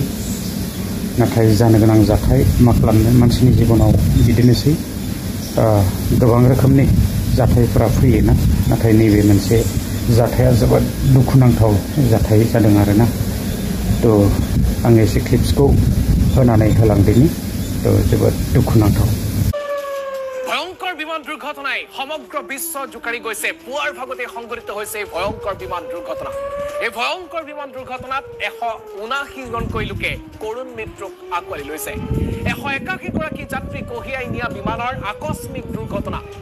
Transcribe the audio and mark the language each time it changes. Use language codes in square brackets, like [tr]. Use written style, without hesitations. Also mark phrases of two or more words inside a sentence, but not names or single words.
[brx] नाथाय जानो गोनां जाथाय मा खालामनो, मानसिनि जिबनाव बिदिनोसै। गोबां रोखोमनि जाथायफोरा फैयोना। नाथाय नैबे मोनसे जाथाया जोबोद दुखुनांथाव जाथाय जादों आरोना। तो आं एसे क्लिप्सखौ होनानै होलांदिनि। तो जोबोद दुखुनांथाव। [as] ভয়ঙ্কৰ বিমান দুৰ্ঘটনাই সমগ্ৰ বিশ্ব জোকাৰি গৈছে। পুৱাৰ ভাগতে সংঘটিত হৈছে ভয়ঙ্কৰ বিমান দুৰ্ঘটনা। এই ভয়ঙ্কৰ বিমান দুৰ্ঘটনাত 179জনকৈ লোকে কৰুণ মৃত্যুক আঁকোৱালি লৈছে। 181গৰাকী যাত্ৰী কঢ়িয়াই নিয়া বিমানৰ আকস্মিক দুৰ্ঘটনা।